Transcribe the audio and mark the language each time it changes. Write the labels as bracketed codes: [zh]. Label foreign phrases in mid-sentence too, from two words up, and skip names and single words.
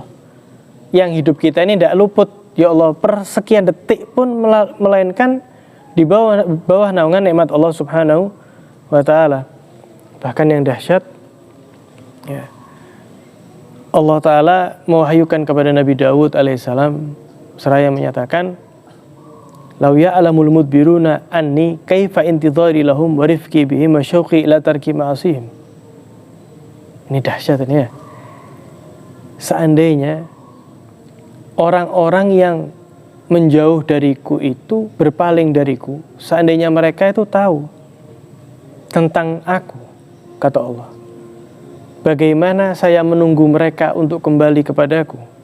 [id] Yang hidup kita ini tidak luput, ya Allah, per sekian detik pun melainkan di bawah naungan nikmat Allah [ar] سبحانه وتعالى. [id] Bahkan yang dahsyat ya, Allah taala mewahyukan kepada Nabi Daud alaihissalam seraya menyatakan, [ar] "لو يعلم المدبرون عني كيف انتظاري لهم ورفقي بهم وشوقي إلى ترك معاصيهم." [id] Ini dahsyat ini ya. Seandainya orang-orang yang menjauh dariku itu, berpaling dariku, seandainya mereka itu tahu tentang aku, kata Allah, bagaimana saya menunggu mereka untuk kembali kepadaku,